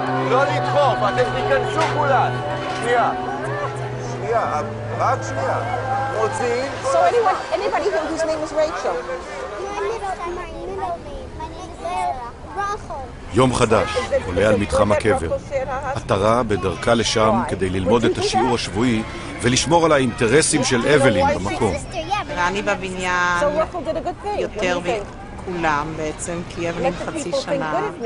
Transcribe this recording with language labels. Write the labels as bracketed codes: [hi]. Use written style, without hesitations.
[he] לא לדחוף, אתם תיכנסו כולן. שנייה, רק שנייה. מוציאים. [en] So anybody here whose name is Rachel? My middle name. My name is Rachel. [he] יום חדש עולה על מתחם הקבר. עטרה בדרכה לשם כדי ללמוד את השיעור השבועי ולשמור על האינטרסים של אבלין במקום. ואני בבניין יותר מכולם בעצם, כי אבלין חצי שנה.